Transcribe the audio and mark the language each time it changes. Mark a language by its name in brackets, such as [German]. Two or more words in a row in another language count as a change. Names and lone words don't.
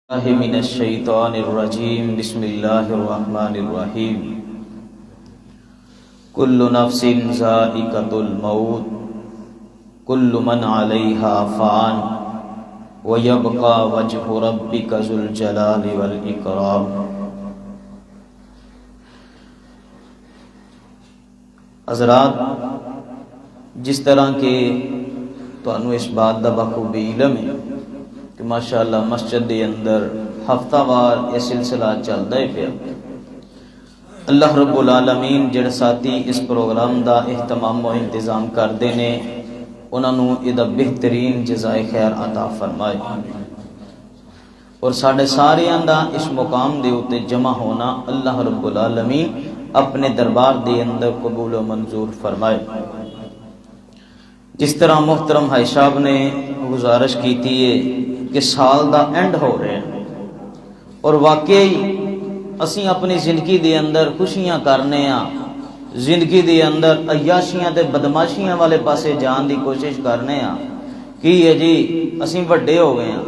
[Arabic] من الشیطان الرجیم بسم اللہ الرحمن الرحیم کل نفس ذائقۃ الموت کل من علیہا فان ویبقى وجہ ربک ذو الجلال والاکرام۔ [Punjabi] حضرات، جس طرح کہ تانوں اس بات دا بخوبی علم ہے کہ ماشاءاللہ مسجد دے اندر ہفتہ وار یہ سلسلہ چلدا ہے پیا۔ [Arabic] اللہ رب العالمین [Punjabi] جڑے ساتھی اس پروگرام دا اہتمام و انتظام کردے نے انہاں نوں ادا بہترین جزائے خیر عطا فرمائے، اور ساڈے ساریاں دا اس مقام دے اوتے جمع ہونا [Arabic] اللہ رب العالمین [Punjabi] اپنے دربار دے اندر قبول و منظور فرمائے۔ [Urdu] جس طرح محترم بھائی صاحب نے گزارش کی تھی [Punjabi] کہ سال دا اینڈ ہو رہے ہیں، اور واقعی اسی اپنی زندگی دے اندر خوشیاں کرنے ہاں، زندگی دے اندر عیاشیاں تے بدماشیاں والے پاسے جان دی کوشش کرنے ہاں کہ ہے جی اسی وڈے ہو گئے ہاں۔